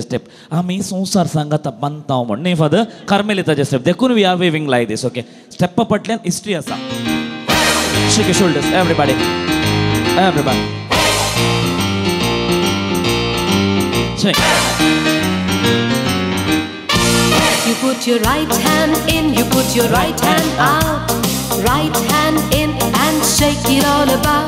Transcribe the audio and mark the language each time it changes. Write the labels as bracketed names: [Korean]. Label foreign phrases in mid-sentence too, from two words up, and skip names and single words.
[Konkani] स्टेप आमी संसार सांगात बांदता म्हण न्ही फादर कार्मेलिताचे स्टेप देखून [English] We are waving like this okay [Konkani] स्टेप फाटल्यान हिस्ट्री आसा [English] shake your shoulders everybody shake You put your right hand in, you put your right hand out. Right hand in and shake it all about.